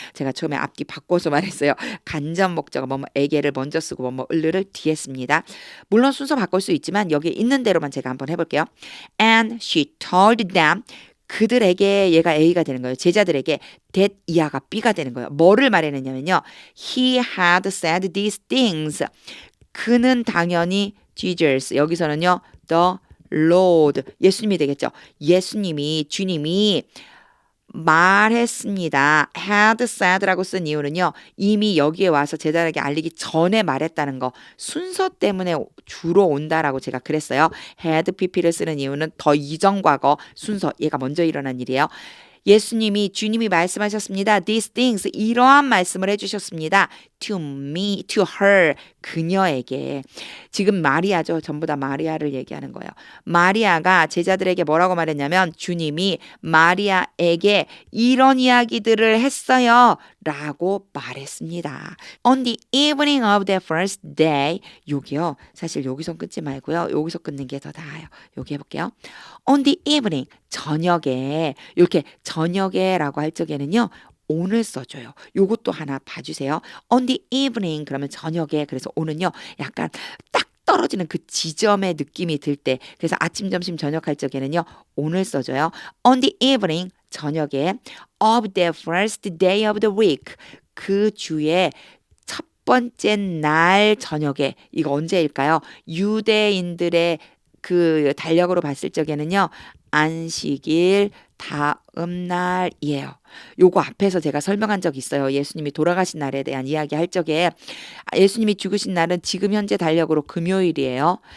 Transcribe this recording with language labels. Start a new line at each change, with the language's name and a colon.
Korean: 제가 처음에 앞뒤 바꿔서 말했어요. 간접 목적어 뭐뭐에게를 먼저 쓰고 뭐뭐을을 뒤에 씁니다. 물론 순서 바꿀 수 있지만 여기 있는 대로만 제가 한번 해볼게요.
English: And she told them
Korean: 그들에게 얘가 A가 되는 거예요. 제자들에게 that 이하가 B가 되는 거예요. 뭐를 말했느냐면요.
English: He had said these things.
Korean: 그는 당연히 Jesus 여기서는요.
English: The Lord
Korean: 예수님이 되겠죠. 예수님이 주님이 말했습니다. had said라고 쓴 이유는요. 이미 여기에 와서 제자들에게 알리기 전에 말했다는 거 순서 때문에 주로 온다라고 제가 그랬어요. had pp를 쓰는 이유는 더 이전 과거 순서 얘가 먼저 일어난 일이에요. 예수님이 주님이 말씀하셨습니다.
English: These things
Korean: 이러한 말씀을 해주셨습니다.
English: To me, to her
Korean: 그녀에게 지금 마리아죠. 전부 다 마리아를 얘기하는 거예요. 마리아가 제자들에게 뭐라고 말했냐면 주님이 마리아에게 이런 이야기들을 했어요. 라고 말했습니다.
English: On the evening of the first day
Korean: 여기요. 사실 여기서 끊지 말고요. 여기서 끊는 게 더 나아요. 여기 해볼게요.
English: On the evening
Korean: 저녁에 이렇게 저녁에라고 할 적에는요. 오늘 써줘요. 요것도 하나 봐주세요.
English: On the evening
Korean: 그러면 저녁에 그래서 오는요. 약간 딱 떨어지는 그 지점의 느낌이 들 때 그래서 아침 점심 저녁 할 적에는요. 오늘 써줘요.
English: On the evening
Korean: 저녁에
English: of the first day of the week
Korean: 그 주의 첫 번째 날 저녁에 이거 언제일까요? 유대인들의 그 달력으로 봤을 적에는요. 안식일 다음 날이에요. 요거 앞에서 제가 설명한 적 있어요. 예수님이 돌아가신 날에 대한 이야기 할 적에 예수님이 죽으신 날은 지금 현재 달력으로 금요일이에요.